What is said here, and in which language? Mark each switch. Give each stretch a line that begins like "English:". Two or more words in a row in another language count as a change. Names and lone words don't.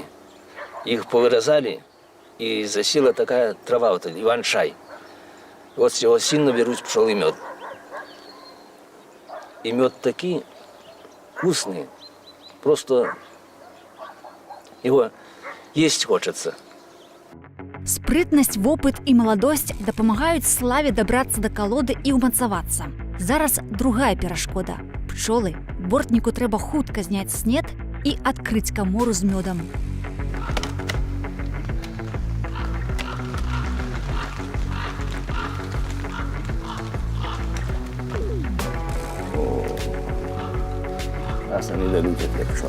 Russian: Их повырезали, и засела такая трава, вот иван-чай. Вот с него сильно берут пчелы мед. И мед такие вкусные, просто его есть хочется.
Belarusian: Спрытнасць, вопыт і маладосць дапамагаюць Славе дабрацца да калоды і ўмацавацца. Зараз другая перашкода. Пчолы. Бортніку трэба хутка зняць снед і адкрыць камору з мёдам. Самі дадуць для пчол.